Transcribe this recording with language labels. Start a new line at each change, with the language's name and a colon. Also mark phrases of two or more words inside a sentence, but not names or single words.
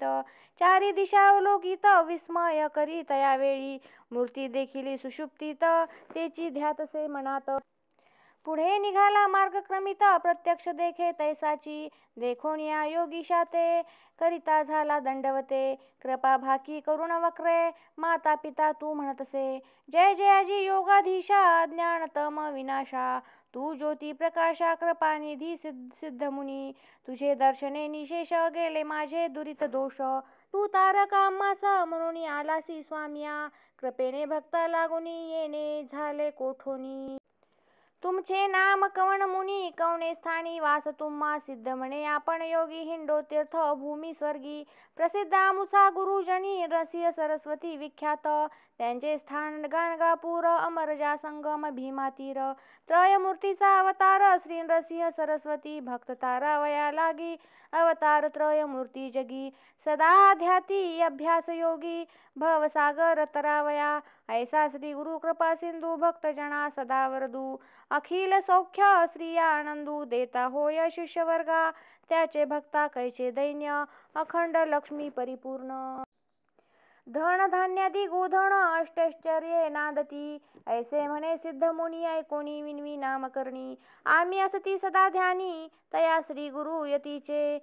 Marathi: चारी दिशा अवलोकित, विस्मय करी तया वेळी. मूर्ती देखिली सुषुप्तीत, तेची ध्यातसे मनात. पुढे निघाला मार्गक्रमित, प्रत्यक्ष देखे तैसाची. देखोनिया योगीशा ते, करिता झाला दंडवते. कृपा भाकी करुण वक्रे, माता पिता तू म्हणतसे. जय जयाजी योगाधीशा, ज्ञानतम विनाशा. तू ज्योती प्रकाशा, कृपानिधी सिद्धमुनी. तुझे दर्शने निशेष, गेले माझे दुरित दोष. तू तारका आम्हास म्हणून आलासी स्वामिया. कृपेने भक्ता लागुनी, येणे झाले कोठोनी. तुमचे नाम कवण मुनी, कवणे स्थानी वास तुम्हा. सिद्ध म्हणे आपण योगी, हिंडो तीर्थ भूमी स्वर्गी. प्रसिद्ध आमुचा गुरुजनी, रसिय सरस्वती विख्यात. त्यांचे स्थान गाणगापूर, अमरजा संगम भीमातीर. त्रयमूर्तीचा अवतार, श्री नरसिंह सरस्वती. भक्त तारावया लागी, अवतार त्रयमूर्ती जगी. सदा ध्याती अभ्यास योगी, भवसागर तरावया. ऐसा श्री गुरु कृपा सिंधू, भक्त जना सदा वरदू. अखिल सौख्य श्री आनंदू, देता होय शिष्य वर्गा. त्याचे भक्ता कैचे दैन्य, अखंड लक्ष्मी परिपूर्ण. धन धान्यादी गोधन, अष्टैश्वर्ये नांदती. ऐसे म्हणे सिद्ध मुनी, ऐकोनी विनवी नामकरणी. आम्ही असती सदा ध्यानी, तया श्री गुरु यतीचे.